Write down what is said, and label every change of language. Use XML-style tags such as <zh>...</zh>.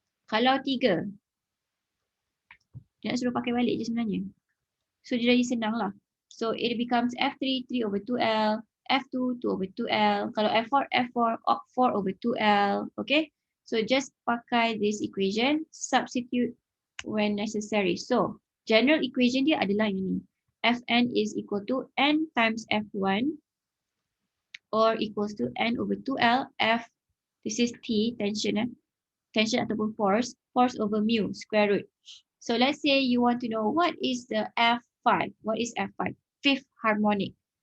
<ms>Kalau 3. Dia nak suruh pakai balik je sebenarnya. So dia jadi senang lah.</ms> <en>So it becomes F3, 3/2L. F2, 2/2L.</en> <ms>Kalau F4, 4/2L. Okay.</ms> <en>So just</en> <ms>pakai</ms> <en>this equation. Substitute when necessary.</en> <ms>So general equation dia adalah ini.</ms> <en>Fn is equal to n times F1 or equals to n/2L. F, this is T, tension</en> <ms>ataupun</ms> <en>force over mu, square root. So let's say you want to know what is the F5. What is F5? Fifth harmonic.</en>